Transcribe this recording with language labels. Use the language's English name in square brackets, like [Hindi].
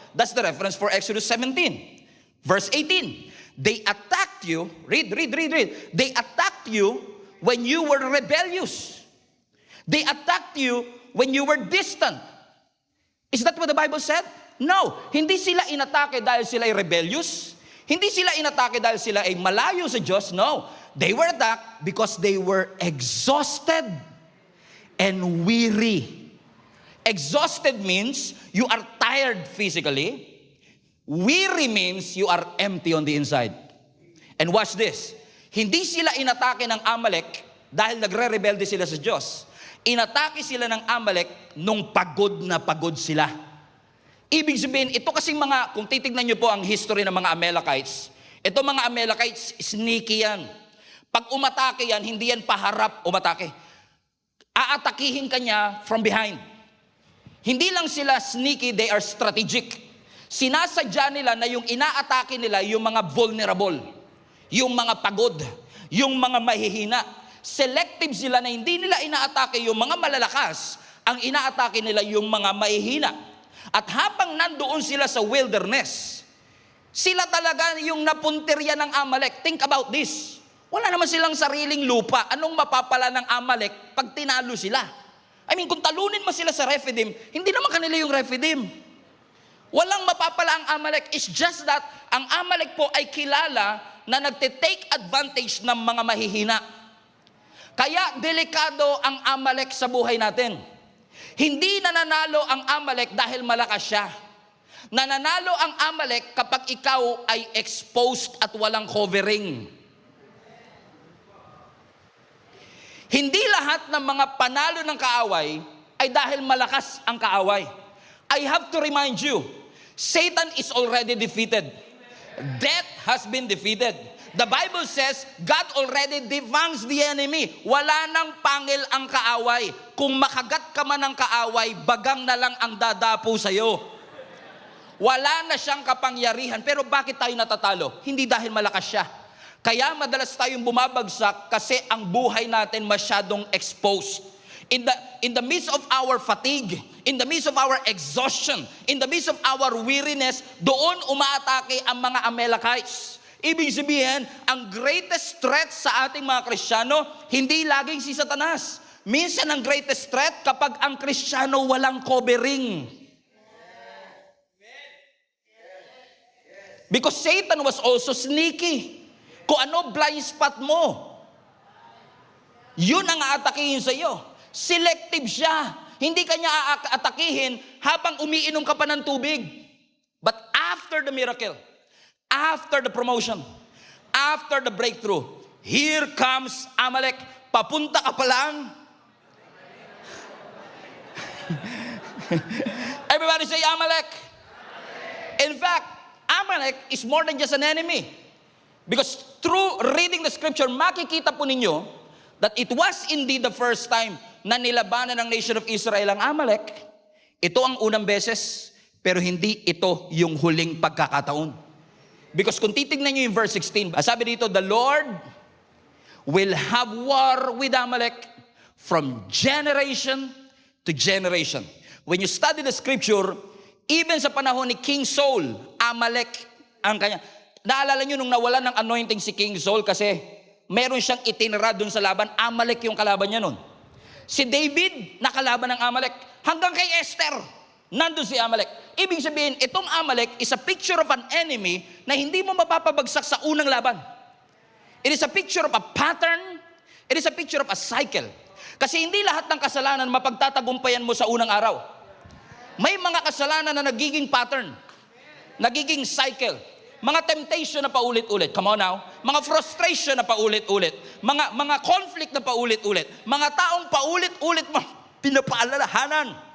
[English] That's the reference for Exodus 17. Verse 18. They attacked you. Read. They attacked you when you were rebellious. They attacked you when you were distant. Is that what the Bible said? [Filipino] No, hindi sila inatake dahil sila ay rebellious. Hindi sila inatake dahil sila ay malayo sa Diyos. [English] No, they were attacked because they were exhausted and weary. Exhausted means you are tired physically. Weary means you are empty on the inside. And watch this. [Filipino] Hindi sila inatake ng Amalek dahil nagre-rebelde sila sa Diyos. Inatake sila ng Amalek nung pagod na pagod sila. Ibig sabihin, ito kasing mga, kung titignan nyo po ang history ng mga Amalekites, ito mga Amalekites, sneaky yan. Pag umatake yan, hindi yan paharap umatake. Aatakihin ka niya [English] from behind. [Filipino] Hindi lang sila sneaky, [English] they are strategic. [Filipino] Sinasadya nila na yung inaatake nila, yung mga vulnerable, yung mga pagod, yung mga mahihina. Selective sila na hindi nila inaatake yung mga malalakas, ang inaatake nila yung mga mahihina. At habang nandoon sila sa wilderness, sila talaga yung napuntirya ng Amalek. [English] Think about this. [Filipino] Wala naman silang sariling lupa. Anong mapapala ng Amalek pag tinalo sila? [English] I mean, [Filipino] kung talunin mo sila sa Rephidim, hindi naman kanila yung Rephidim. Walang mapapala ang Amalek. [English] It's just that [Filipino] ang Amalek po ay kilala na nagte-take advantage ng mga mahihina. Kaya delikado ang Amalek sa buhay natin. Hindi nananalo ang Amalek dahil malakas siya. Nananalo ang Amalek kapag ikaw ay exposed at walang covering. Hindi lahat ng mga panalo ng kaaway ay dahil malakas ang kaaway. [English] I have to remind you, Satan is already defeated. Death has been defeated. The Bible says, God already devangs the enemy. [Filipino] Wala nang pangil ang kaaway. Kung makagat ka man ng kaaway, bagang na lang ang dadapo sa'yo. Wala na siyang kapangyarihan. Pero bakit tayo natatalo? Hindi dahil malakas siya. Kaya madalas tayong bumabagsak kasi ang buhay natin masyadong exposed. [English] In the midst of our fatigue, in the midst of our exhaustion, in the midst of our weariness, [Filipino] doon umaatake ang mga Amalekites. Ibig sabihin, ang greatest threat sa ating mga Kristiyano, hindi laging si Satanas. Minsan ang greatest threat kapag ang Kristiyano walang covering. [English] Because Satan was also sneaky. [Filipino] Kung ano blind spot mo, yun ang aatakihin sa iyo. Selective siya. Hindi kanya aatakihin habang umiinom ka pa ng tubig. [English] But after the miracle, after the promotion, after the breakthrough, here comes Amalek. [Filipino] Papunta ka pa lang. [English] Everybody say Amalek. In fact, Amalek is more than just an enemy. Because through reading the scripture, [Filipino] makikita po ninyo [English] that it was indeed the first time [Filipino] na nilabanan ng [English] nation of Israel ang Amalek. [Filipino] Ito ang unang beses, pero hindi ito yung huling pagkakataon. [English] Because [Filipino] kung titignan nyo yung verse 16, sabi dito, [English] the Lord will have war with Amalek from generation to generation. When you study the scripture, even [Filipino] sa panahon ni [English] King Saul, Amalek [Filipino] ang kanya. Naalala nyo nung nawalan ng anointing si King Saul kasi meron siyang itinira dun sa laban, Amalek yung kalaban niya nun. Si David, nakalaban ng Amalek. Hanggang kay Esther, nandun si Amalek. Ibig sabihin, itong Amalek [English] is a picture of an enemy [Filipino] na hindi mo mapapabagsak sa unang laban. [English] It is a picture of a pattern. It is a picture of a cycle. [Filipino] Kasi hindi lahat ng kasalanan mapagtatagumpayan mo sa unang araw. May mga kasalanan na nagiging pattern, nagiging cycle. Mga temptation na paulit-ulit. [English] Come on now. [Filipino] Mga frustration na paulit-ulit. Mga conflict na paulit-ulit. Mga taong paulit-ulit mo pinapaalalahanan.